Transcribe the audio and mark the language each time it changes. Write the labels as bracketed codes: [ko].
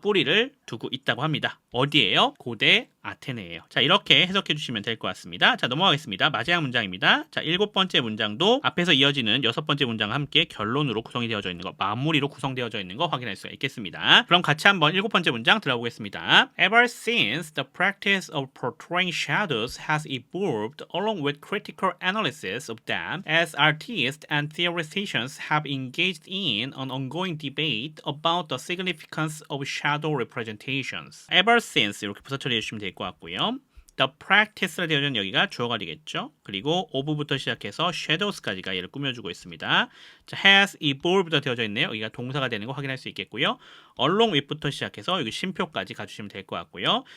[ko] 뿌리를 두고 있다고 합니다. 어디예요? 고대 아테네예요. 자, 이렇게 해석해 주시면 될 것 같습니다. 자, 넘어가겠습니다. 마지막 문장입니다. 자, 일곱 번째 문장도 앞에서 이어지는 여섯 번째 문장과 함께 결론으로 구성이 되어져 있는 거, 마무리로 구성되어져 있는 거 확인할 수가 있겠습니다. 그럼 같이 한번 일곱 번째 문장 들어보겠습니다. [en] Ever since the practice of portraying shadows has evolved along with critical analysis of them, as artists and theoreticians have engaged in an ongoing debate about the significance of shadow representations. Ever since [ko] 이렇게 부사 처리해 주시면 될 것 같고요. [en] The practice [ko] 라 되어 있는 여기가 주어가 되겠죠. 그리고 of부터 시작해서 shadows까지가 얘를 꾸며주고 있습니다. 자, has evolved가 되어져 있네요. 여기가 동사가 되는 거 확인할 수 있겠고요. [en] along with [ko] 부터 시작해서 여기 쉼표까지 가주시면 될 것 같고요.